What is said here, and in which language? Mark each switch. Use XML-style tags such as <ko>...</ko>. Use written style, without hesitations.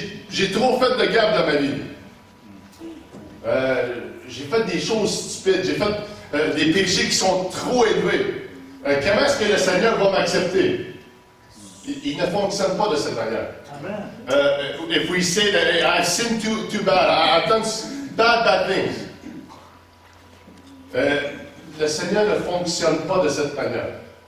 <fr>j'ai trop fait de gaffes dans ma vie. J'ai fait des choses stupides, j'ai fait des péchés qui sont trop élevés. Comment est-ce que le Seigneur va m'accepter? Il ne fonctionne pas de cette manière.</fr> <en>If we say that I've sinned too bad, I've done bad things.</en> <fr>Le Seigneur ne fonctionne pas de cette manière.</fr>